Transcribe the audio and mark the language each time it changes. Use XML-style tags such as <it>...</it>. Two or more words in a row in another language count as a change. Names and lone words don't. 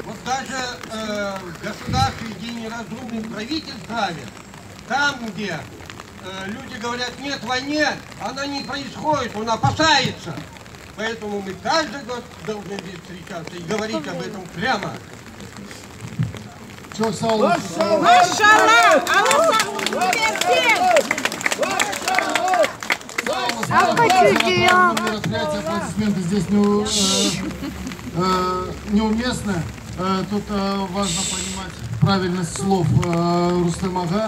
<ru>Вот даже в государстве, где неразумный правитель правит, там, где люди говорят, нет войне, она не происходит, он опасается. Поэтому мы каждый год должны здесь встречаться и говорить об этом прямо.</ru> <crh>Çok sağ olun. Maşallah.</crh> <ru>Мероприятие, аплодисменты здесь неуместны. Тут важно понимать правильность слов Рустем Ага.</ru>